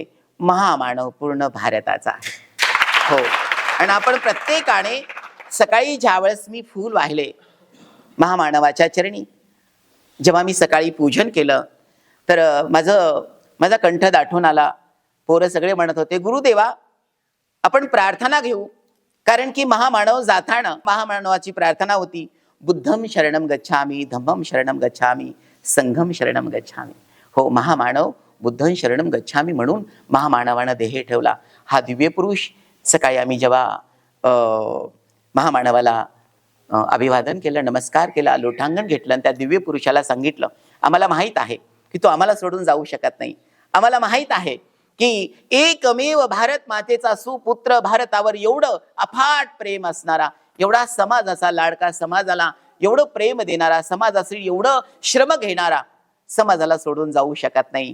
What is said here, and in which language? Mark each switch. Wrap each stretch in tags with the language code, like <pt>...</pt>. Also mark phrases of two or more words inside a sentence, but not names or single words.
<mr>महामानव पूर्ण भारताचा आहे. हो, आणि आपण प्रत्येकाने सकाळी ज्यावेळेस मी फूल वाहिले महामानवाच्या चरणी, जेव्हा मी सकाळी पूजन केलं, तर माझा कंठ दाटून आला. पोरं सगळे म्हणत होते, गुरुदेवा आपण प्रार्थना घेऊ. कारण की महामानव जाताना महामानवाची प्रार्थना होती,</mr> <pi>बुद्धम शरणम गच्छामी, धम्मम शरणम गच्छामी, संघम शरणम गच्छामी.</pi> <mr>हो, महामानव</mr> <pi>बुद्धं शरणम गच्छामी</pi> <mr>म्हणून महामानवानं देह ठेवला. हा दिव्य पुरुष सकाळी आम्ही जेव्हा महामानवाला अभिवादन केलं, नमस्कार केला, लोटांगण घेतलं आणि त्या दिव्य पुरुषाला सांगितलं, आम्हाला माहीत आहे की तो आम्हाला सोडून जाऊ शकत नाही. आम्हाला माहीत आहे की एकमेव भारत मातेचा सुपुत्र, भारतावर एवढं अफाट प्रेम असणारा, एवढा समाजाचा लाडका, समाजाला एवढं प्रेम देणारा, समाजासाठी एवढं श्रम घेणारा, समाजाला सोडून जाऊ शकत नाही.</mr>